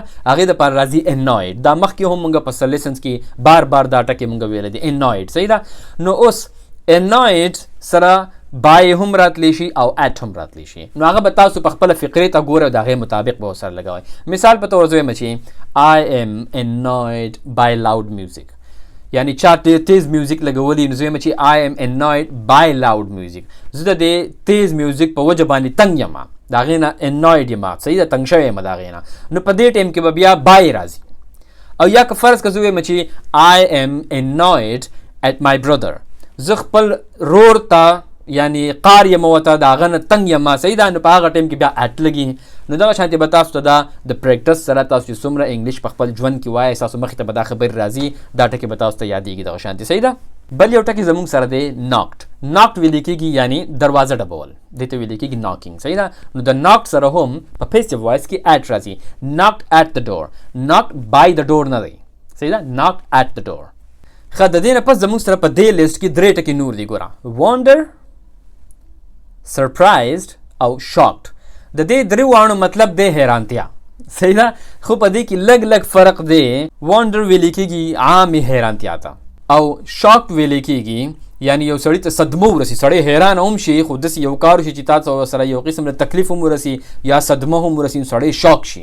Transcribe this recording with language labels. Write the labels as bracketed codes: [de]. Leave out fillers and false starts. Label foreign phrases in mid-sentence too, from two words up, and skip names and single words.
[ps] هغې دپاره راځي annoyed. دا مخکې هم موږ په لیسنس کې بار بار دا ټکی موږ ویلی دی annoyed. صحیح ده. نو اوس annoyed سره by هم راتلی شي او at هم راتلی شي، نو هغه به تاسو په خپله فقرې ته ګورئ او د هغې مطابق به ورسره لګوئ. مثال په توګه زه وایم چې [en] I am annoyed by loud music. [ps] یعنی چا تیز میوزیک لګولی نو زه وایم چې [en] I am annoyed by loud music. [ps] زه د دې تیز میوزیک په وجه باندې تنګ یم، د هغې نه annoyed یم. صحیح ده. تنګ شوی یم د هغې نه. نو په دې ټایم کې به بیا by راځي. او یا که فرض که زه وایم چې [en] I am annoyed at my brother. [ps] زه خپل رور ته یعنی قار یم ورته د هغه نه تنګ یم. صحیح ده. نو په هغه ټایم کې بیا at لګي. نو دغه شانتې به تاسو ته دا د پریکټس سره تاسو چې څومره انګلیش په خپل ژوند کې وایئ ستاسو مخې ته به دا خبرې راځي، دا ټکي به تاسو ته یادېږي دغه شانتې. صحیح ده. بل یو ټکی زموږ سره دی knocked. knocked ویل کېږي یعنی دروازه ډبول، دې ته ویل کېږي knocking. صحیح ده. نو د knocked سره هم په [en] passive voice [ps] کې at راځي. [en] knocked at the door. knocked by the door [ps] نه دی. [en] صحیح ده. knocked at the door. [ps] ښه د دې نه پس زموږ سره په دې لیست کې درې ټکي نور دي. ګوره wonder، surprised او shocked. د دې درې واړو مطلب دی حیرانتیا. صحیح ده. خو په دې کې لږ لږ فرق دی. وانډر ویل کېږي عامې حیرانتیا ته، او شاک ویل کېږي یعنی یو سړی ته صدمه ورسي، سړی حیران هم شي خو داسې یو کار شي چې تاسو سره یو قسم د تکلیف هم ورسي یا صدمه هم ورسي، سړی شاک شي.